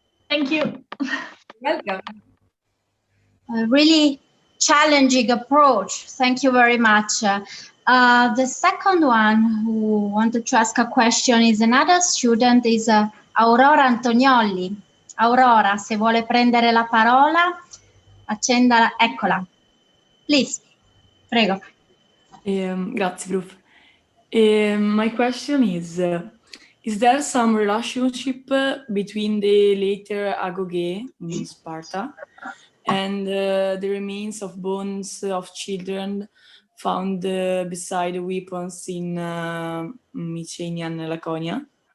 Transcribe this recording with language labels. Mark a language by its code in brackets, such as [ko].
[en] Thank you. Welcome. A really challenging approach. Thank you very much. The second one who wanted to ask a question is another student, is Aurora Antonioli. [it] Aurora, se vuole prendere la parola, accenda, eccola. [en] Please, [it] prego. Grazie, Prof. [en] My question is there some relationship between the later agoge in Sparta and the remains of bones of children found beside weapons in Micenea and Laconia?